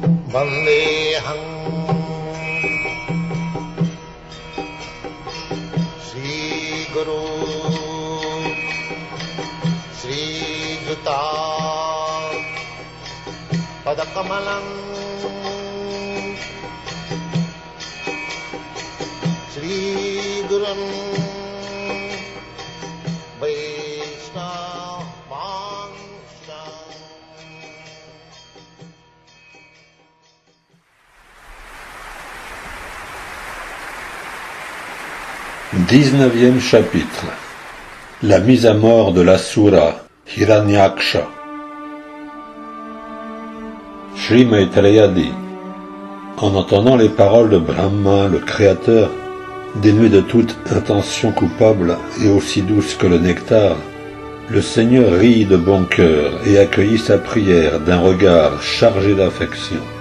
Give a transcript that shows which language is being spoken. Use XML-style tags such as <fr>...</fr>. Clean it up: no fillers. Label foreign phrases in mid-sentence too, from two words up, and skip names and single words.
<sa>वन्देऽहं श्री गुरु श्री युत पादकमलं श्री गुरुं वैष्णवांश्च.</sa> <fr>19e chapitre. La mise à mort de l'Asura, Hiranyaksha. Sri Maitreya dit: en entendant les paroles de Brahma, le Créateur, dénuées de toute intention coupable et aussi douces que le nectar, le Seigneur rit de bon cœur et accueillit sa prière d'un regard chargé d'affection.</fr>